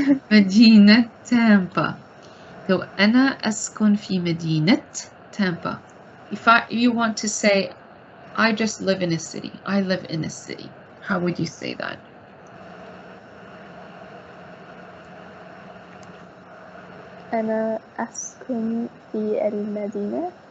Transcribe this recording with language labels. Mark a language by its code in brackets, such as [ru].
[ar] مدينة Tampa. So أنا أسكن في مدينة Tampa. [en] If you want to say, I just live in a city. I live in a city. How would you say that? [ar] أنا أسكن في المدينة.